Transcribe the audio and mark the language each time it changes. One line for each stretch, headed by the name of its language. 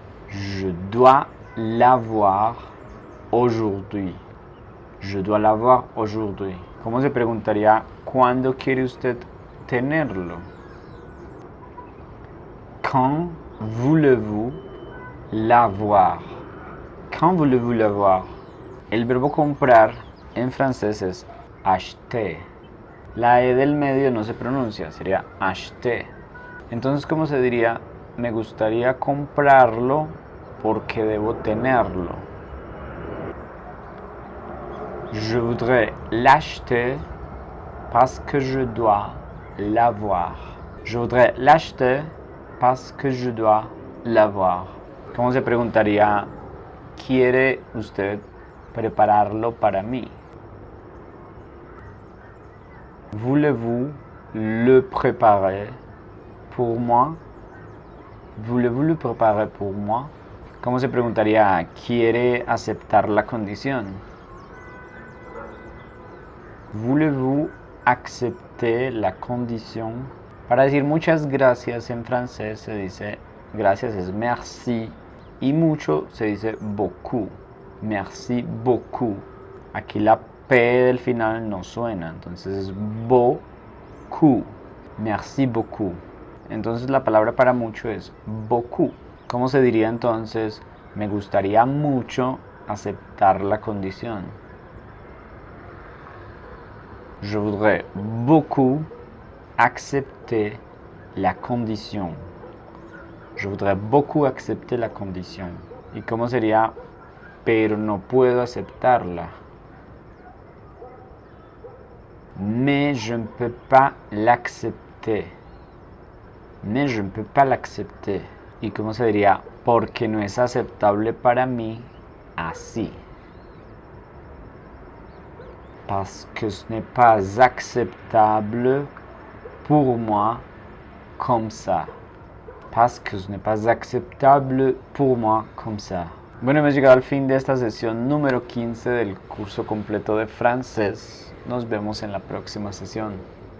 French: Je dois l'avoir aujourd'hui. Je dois l'avoir aujourd'hui.
Spanish: ¿Cómo se preguntaría cuándo quiere usted tenerlo?
French: Quand voulez-vous l'avoir? Quand voulez-vous l'avoir?
Spanish: El verbo comprar en francés es acheter. La E del medio no se pronuncia, sería acheter. Entonces, ¿cómo se diría? Me gustaría comprarlo porque debo tenerlo.
French: Je voudrais l'acheter parce que je dois l'avoir. Je voudrais l'acheter parce que je dois l'avoir.
Spanish: ¿Cómo se preguntaría? ¿Quiere usted prepararlo para mí?
French: Voulez-vous le préparer pour moi? Voulez-vous le préparer pour moi?
Spanish: ¿Cómo se preguntaría? ¿Quiere aceptar la condición?
French: Voulez-vous accepter la condition?
Spanish: Para decir muchas gracias en francés se dice gracias es merci y mucho se dice beaucoup.
French: Merci beaucoup.
Spanish: Aquí la P del final no suena, entonces es beaucoup. Merci beaucoup. Entonces la palabra para mucho es beaucoup. ¿Cómo se diría entonces? Me gustaría mucho aceptar la condición.
French: Je voudrais beaucoup accepter la condition. Je voudrais beaucoup accepter la condition.
Spanish: ¿Y cómo sería? Pero no puedo aceptarla.
French: Mais je ne peux pas l'accepter. Mais je ne peux pas l'accepter.
Spanish: ¿Y cómo se diría? Porque no es aceptable para mí así.
French: Parce que ce n'est pas acceptable pour moi comme ça. Parce que ce n'est pas acceptable pour moi comme ça.
Spanish: Bueno, hemos llegado al fin de esta sesión número 15 del curso completo de francés. Nos vemos en la próxima sesión.